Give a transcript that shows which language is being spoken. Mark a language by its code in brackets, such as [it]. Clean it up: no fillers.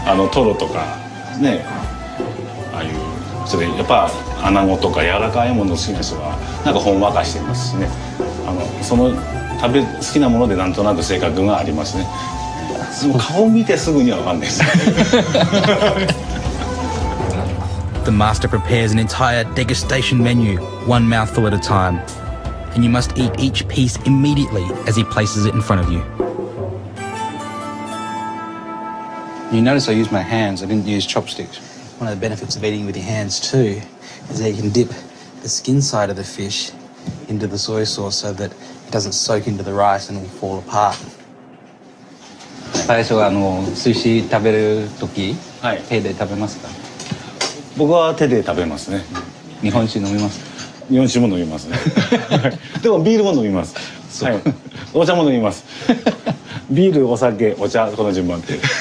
[ja] トロとかね、ああいうそれやっぱ穴子とか柔らかいもの好きな人はなんかほんわかしてますしね。その好きなものでなんとなく性格がありますね。その顔見てすぐにはわかんないです。 [en] The master prepares an entire degustation menu, one mouthful at a time, and you must eat each piece immediately as he places it in front of you. You notice I use my hands, I didn't use chopsticks. One of the benefits of eating with your hands too is that you can dip the skin side of the fish into the soy sauce so that it doesn't soak into the rice and it will fall apart. [ja] 最初は寿司食べる時、手で食べますか？僕は手で食べますね。日本酒飲みます？日本酒も飲みますね。でもビールも飲みます。はい。お茶も飲みます。ビール、お酒、お茶、この順番で。